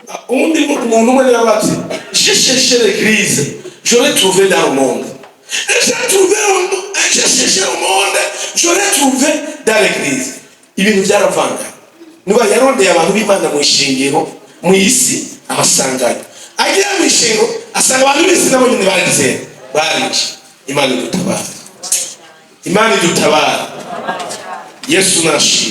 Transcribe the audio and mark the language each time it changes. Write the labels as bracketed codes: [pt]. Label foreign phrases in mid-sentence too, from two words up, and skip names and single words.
[rn] undi muntu umwe yabati [fr] j'ai cherché l'église, j'aurais trouvé dans le monde. Et j'ai cherché au monde, j'aurais trouvé dans l'église. [rn] Ibintu byaravanga. Nuba yarondeye abantu b'Imana mu ishingiro mu isi abasangayo. Agiye mu ishingiro asanga abantu b'isi nabo nyine barize bariki. Imana idutabara. Imana idutabara. Yesu nashi.